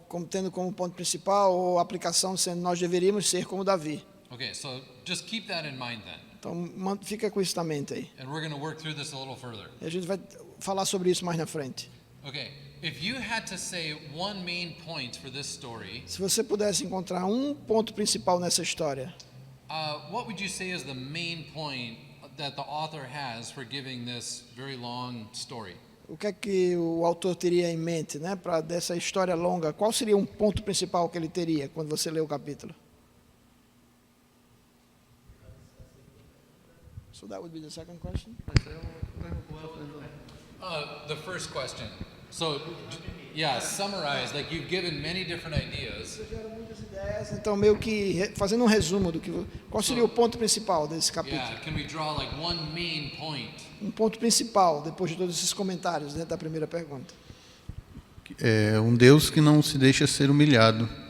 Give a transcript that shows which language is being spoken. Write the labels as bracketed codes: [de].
[pt] Tendo como ponto principal ou aplicação sendo nós deveríamos ser como Davi. [en] Okay, so just keep that in mind then. [pt] Então fica com isso na mente aí. [en] And we're going to work through this a little further. [pt] E a gente vai falar sobre isso mais na frente. [en] Okay, if you had to say one main point for this story, [pt] Se você pudesse encontrar um ponto principal nessa história, [en] what would you say is the main point that the author has for giving this very long story? [pt] o que é que o autor teria em mente, né, para dessa história longa? Qual seria um ponto principal que ele teria quando você lê o capítulo? [en] So that would be the second question. The first question. So, yeah, summarize. Like you've given many different ideas. [pt] Então, meio que fazendo um resumo do que qual seria o ponto principal desse capítulo? [en] Yeah, can we draw like one main point? [pt] Um ponto principal depois de todos esses comentários dentro da primeira pergunta. É um Deus que não se deixa ser humilhado.